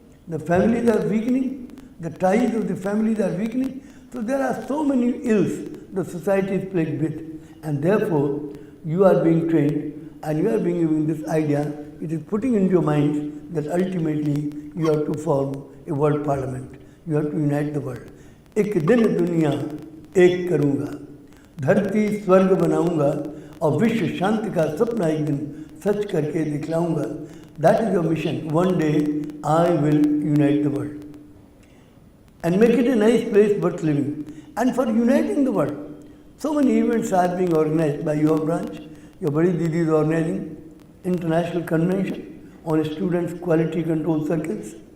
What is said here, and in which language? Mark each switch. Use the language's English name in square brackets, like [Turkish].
[English] The families are weakening, the ties of the families are weakening. So there are so many ills the society is plagued with, and therefore you are being trained and you are being given this idea. It is putting into your mind that ultimately you have to form a world parliament. You have to unite the world. [Hindi] एक दिन दुनिया एक करूँगा, धरती स्वर्ग बनाऊँगा और विश्व शांति का सपना एक दिन सच करके दिखलाऊँगा. [English] That is your mission. One day I will unite the world and make it a nice place worth living. And for uniting the world, so many events are being organized by your branch. Your Badi Didi is organizing international convention on students' quality control circles.